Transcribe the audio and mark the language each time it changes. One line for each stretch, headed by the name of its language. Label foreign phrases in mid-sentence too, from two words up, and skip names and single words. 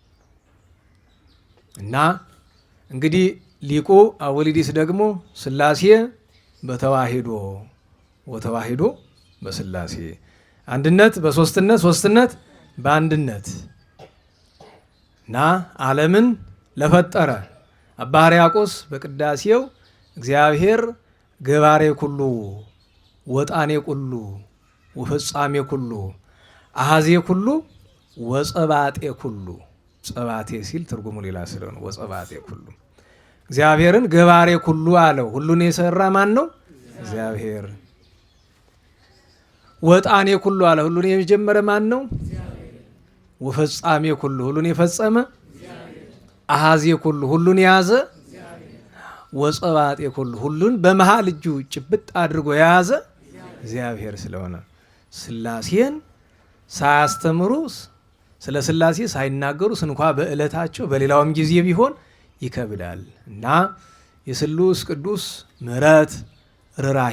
Amharic: እና እንግዲህ ሊቁ አወሊዲስ ደግሞ
Geez: ሥላሴ በተዋሂዶ ወተዋሂዶ በሥላሴ፣
Amharic: አንድነት በሦስትነት ሦስትነት በአንድነት እና ዓለምን ለፈጠረ አባ ሕርያቆስ በቅዳሴው
Geez: እግዚአብሔር ገባሬ ኩሉ ወጣኔ ኩሉ ወፍጻሜ ኩሉ አሃዜ ኩሉ ወጸባጤ ኩሉ፣
Amharic: ጸባቴ ሲል ትርጉሙ ሌላ ስለሆነ
Geez: ወጸባጤ ኩሉ፣
Amharic: እግዚአብሔርን
Geez: ገባሬ ኩሉ
Amharic: አለው። ሁሉን የሰራ ማን ነው? እግዚአብሔር።
Geez: ወጣኔ ኩሉ
Amharic: አለ። ሁሉን የጀመረ ማን ነው?
Geez: ወፈጻሜ ኩሉ፣
Amharic: ሁሉን የፈጸመ
Geez: አሃዜ ኩሉ፣
Amharic: ሁሉን የያዘ
Geez: ወጸባጤ ኩሉ፣
Amharic: ሁሉን በመሃል እጁ ጭብጥ አድርጎ የያዘ እግዚአብሔር ስለሆነ ሥላሴን ሳያስተምሩ ስለ ሥላሴ ሳይናገሩ ስንኳ በዕለታቸው በሌላውም ጊዜ ቢሆን ይከብዳል እና የስሉስ ቅዱስ ምሕረት፣ ርኅራኄ፣